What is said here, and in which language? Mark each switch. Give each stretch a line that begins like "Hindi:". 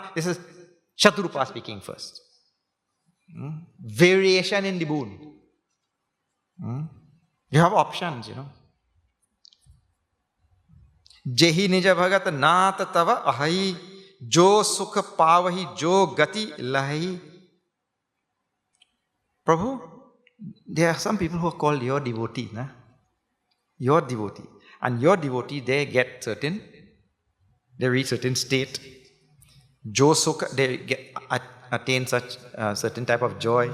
English: This is Shatrupa speaking first. Variation in the boon. You have options, you know.
Awadhi: जेहि निज भगत नाथ तव अहि जो सुख पावहि जो गति लहि.
English: Prabhu, there are some people who are called your devotee, na? Your devotee. And your devotee, they reach certain state. Jo sukha, they attain such certain type of joy.